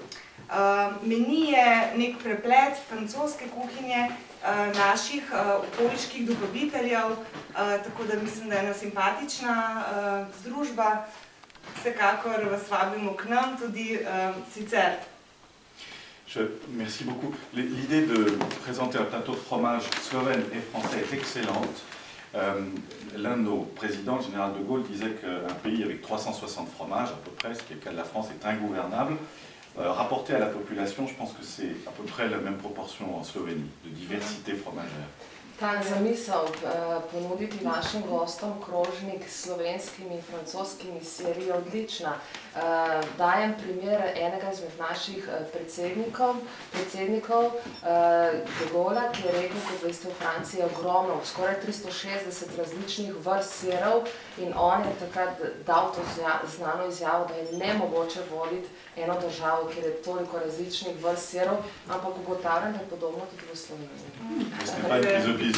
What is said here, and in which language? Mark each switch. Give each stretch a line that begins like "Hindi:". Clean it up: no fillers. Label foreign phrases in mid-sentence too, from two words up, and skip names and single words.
Slovenian: Meni je nek preplet francoske kuhinje, naših okoliških dobaviteljev, tako da mislim, da je ena simpatična združba. Vsekakor vas vabimo k nam tudi sicer.
French: Merci beaucoup. L'idée de présenter un plateau de fromage slovène et français est excellente. L'un de nos présidents, le général de Gaulle, disait qu'un pays avec 360 fromages, à peu près, ce qui est le cas de la France, est ingouvernable. Rapporté à la population, je pense que c'est à peu près la même proportion en Slovénie, de diversité fromagère.
Slovenian: Ta zamisel ponuditi našim gostom krožnik s slovenskimi in francoskimi siri je odlična. Dajem primer enega izmed naših predsednikov, de Gaulle'a, ki je rekel, kot veste, v Franciji je ogromno, skoraj 360 različnih vrst sirov in on je takrat dal to znano izjavo, da je nemogoče voditi eno državo, kjer je toliko različnih vrst sirov, ampak ugotavljam, da je podobno tudi v Sloveniji.